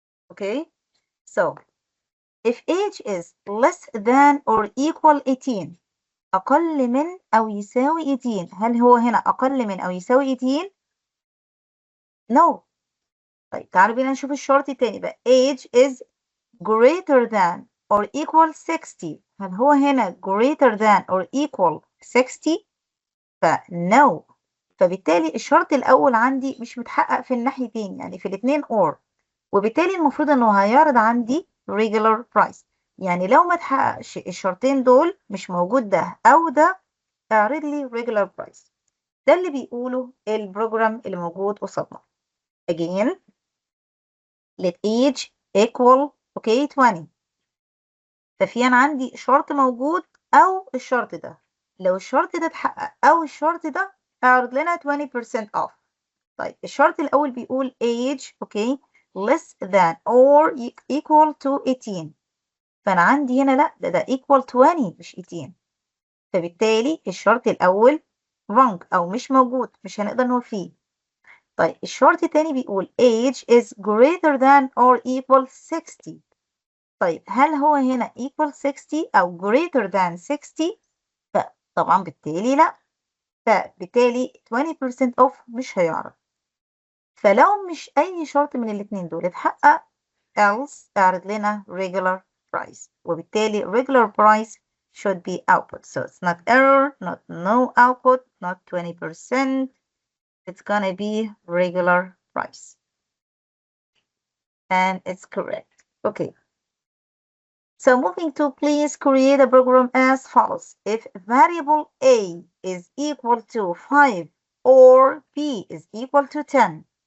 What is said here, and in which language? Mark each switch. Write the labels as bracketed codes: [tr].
[en] Okay, so if age is less than or equal 18, [ar] أقل من أو يساوي 18، هل هو هنا أقل من أو يساوي 18؟ No. طيب تعالوا بينا نشوف الشرط تاني بقى. [en] age is greater than or equal 60. [ar] هل هو هنا [en] greater than or equal 60؟ no. [ar] فبالتالي الشرط الأول عندي مش متحقق في الناحيتين، يعني في الاتنين or. وبالتالي المفروض إنه هيعرض عندي regular price. يعني لو ما تحققش الشرطين دول، مش موجود ده أو ده، اعرض لي regular price. ده اللي بيقوله البروجرام اللي موجود قصادنا. [en] again let age equal 20. [ar] ففي أنا عندي شرط موجود أو الشرط ده. لو الشرط ده اتحقق أو الشرط ده، اعرض لنا 20% off. طيب الشرط الأول بيقول [en] age less than or equal to 18. [ar] فأنا عندي هنا لأ، ده equal 20 مش 18. فبالتالي الشرط الأول wrong أو مش موجود، مش هنقدر نقول فيه. طيب الشرط التاني بيقول [en] age is greater than or equal 60. [ar] طيب هل هو هنا equal 60 أو greater than 60؟ طبعا بالتالي لأ. فبالتالي 20% off مش هيعرض. فلو مش أي شرط من الاتنين دول اتحقق، else اعرض لنا regular price. [en] وبالتالي regular price should be output. So it's not error, not no output, not 20%. It's gonna be regular price. And it's correct. Okay. So moving to, please create a program as follows. If variable A is equal to 5 or B is equal to 10.